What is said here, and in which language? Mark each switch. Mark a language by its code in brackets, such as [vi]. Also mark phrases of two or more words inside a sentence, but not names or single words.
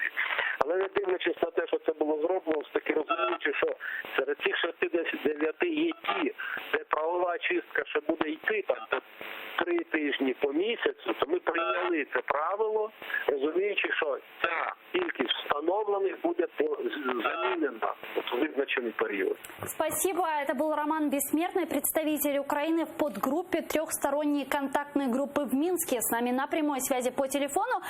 [uk] Але не дивлячись на те, що це було зроблено, все-таки розуміючи, що серед цих 69 є ті, де правова чистка ще буде йти там до 3 тижні по місяцю, то ми прийняли це правило, розуміючи, що ця кількість встановлених буде замінена в визначений період. [ru] Спасибо. Это был Роман Бессмертный, представитель Украины в подгруппе трехсторонней контактной группы в Минске. С нами на прямой связи по телефону.